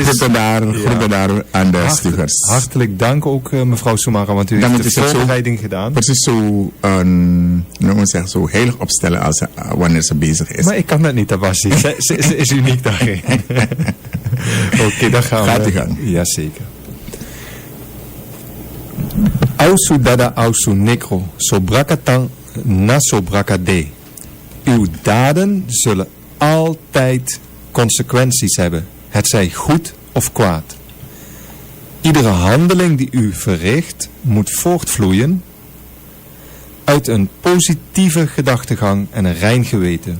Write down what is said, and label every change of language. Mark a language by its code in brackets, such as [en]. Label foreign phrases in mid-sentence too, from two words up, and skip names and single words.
[nl] Groeten daar aan de stigers. Hartelijk dank ook mevrouw Somara, want u heeft de voorbereiding gedaan. Precies zo, zo heilig opstellen als wanneer ze bezig is. Maar ik kan dat niet, dat was ze is uniek daarin. Oké, dan gaan we. Gaat u gang. Jazeker. [srn] Ausu dada ausu negro, sobrakatang na sobrakade. [nl] Uw daden zullen altijd consequenties hebben, hetzij goed of kwaad. Iedere handeling die u verricht moet voortvloeien uit een positieve gedachtegang en een rein geweten.